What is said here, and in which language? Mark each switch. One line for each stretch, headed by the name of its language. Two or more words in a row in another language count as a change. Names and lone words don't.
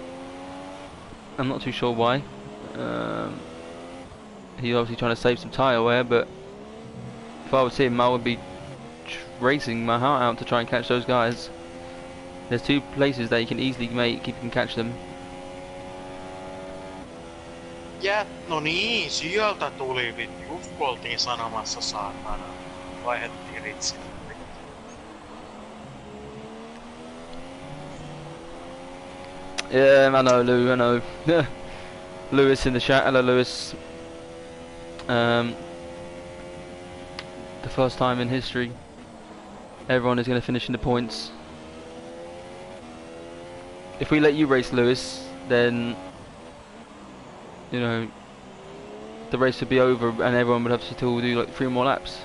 English: I'm not too sure why. He's obviously trying to save some tyre wear, but if I was him, I would be racing my heart out to try and catch those guys. There's 2 places that you can easily make if you can catch them.
Finnish: Ja, no niin, sieltä tuli, just kun oltiin sanomassa saatana. Vaihdettiin ritsin.
English: Yeah, I know, Lou, I know. Lewis in the chat. Hello, Lewis. The first time in history, everyone is going to finish in the points. If we let you race, Lewis, then you know the race would be over, and everyone would have to still do like 3 more laps.